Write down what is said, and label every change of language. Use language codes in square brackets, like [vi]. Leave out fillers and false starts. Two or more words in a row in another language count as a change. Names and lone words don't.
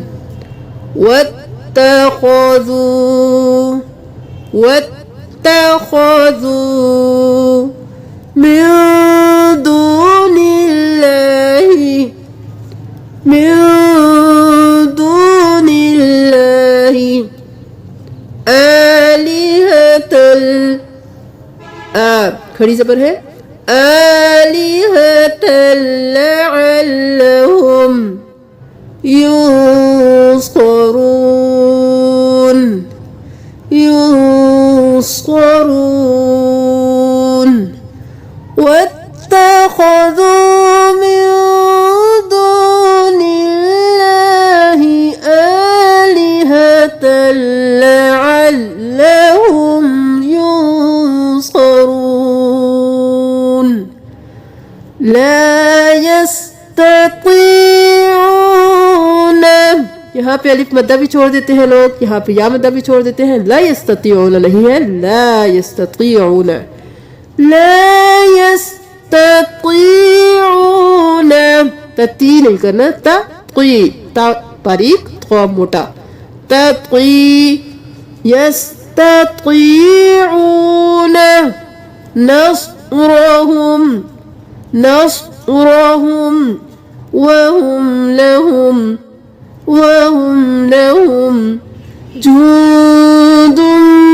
[ar] واتخذوا من دون الله آلهة, [ur] کھڑی زبر ہے, [ar] آلهة لعلهم ينصرون واتخذوا من دون الله آلهة لعلهم ينصرون لا يستطيعون. [ur] یہاں پہ الف مدہ بھی چھوڑ دیتے ہیں لوگ، یہاں پہ یا مدہ بھی چھوڑ دیتے ہیں. [ar] لا يستطيعون [ur] نہیں ہے, [ar] لا يستطيعون، لا يستطيعون. [ur] تی نہیں کرنا، تا باریک، تھوڑا موٹا, [ar] يستطيعون نصرهم وهم لهم جند